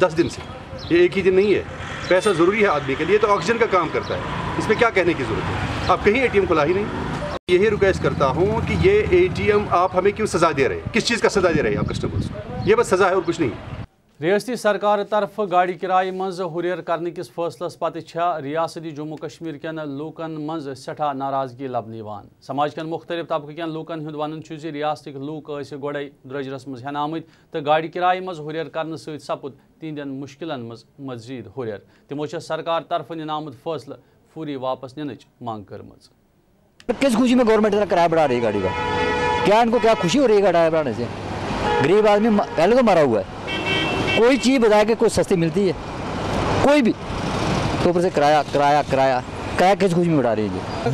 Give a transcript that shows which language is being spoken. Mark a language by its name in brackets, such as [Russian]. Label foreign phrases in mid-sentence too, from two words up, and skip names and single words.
[Hindi] 10 दिन से, ये एक ही दिन नहीं है। पैसा ज़रूरी है आदमी के लिए, तो ऑक्सीजन का काम करता है, इसमें क्या कहने की ज़रूरत है। अब कहीं ATM खुला ही नहीं। यही रिक्वेस्ट करता हूँ कि ये ATM आप हमें क्यों सज़ा दे रहे हैं, किस चीज़ का सज़ा दे रहे हैं आप कस्टमर्स को। ये बस सज़ा है और कुछ नहीं है। [Kashmiri] रियासती सरकार तरफ गाड़ी किराए मज हुरियर करने किस फैसलस पत रियासती जम्मू कश्मीर कन लूकन मज सठा नाराजगी लबन समाज कन मुख्तलिफ तबकन लूकन हुंद वन रियासत लूक गोड़े द्रजरस मज हेन आमत तो गाड़ी किराए मज हुरियर करने सपुद तिहंदन मुश्किलन मज मजीद हुरियर तमो सरकार तरफ निन आमुद फैसल फूरी वापस निनच मांग करमज। [Hindi] किस खुशी में गवर्नमेंट इतना किराया बढ़ा रही है गाड़ी का? क्या इनको क्या खुशी हो रही है किराया बढ़ाने से? गरीब आदमी पहले तो मरा हुआ है, कोई चीज़ बता के कोई सस्ती मिलती है कोई भी, तो ऊपर से किराया किराया किराया किराया किस खुशी में बढ़ा रही है?